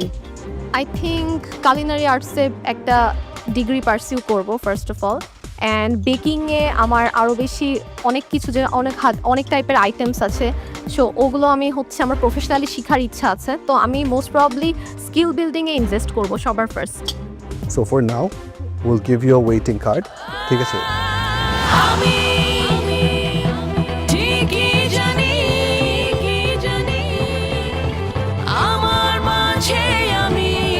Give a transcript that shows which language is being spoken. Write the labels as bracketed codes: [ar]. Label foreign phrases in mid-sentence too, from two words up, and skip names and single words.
[en] I think culinary arts [bn] একটা [en] degree pursue [bn] করব [en] first of all. [bn] অ্যান্ড বেকিংয়ে আমার আরও বেশি অনেক কিছু, যে অনেক টাইপের আইটেমস আছে, সো ওগুলো আমি আমার প্রফেশনালি শেখার ইচ্ছা আছে। তো আমি [en] most probably skill building invest [bn] করব সবার ফার্স্ট। [en] So for now, we'll give you a waiting card. [bn] ঠিক আছে? আমি ঠিকই জানি আমার মাঝে আমি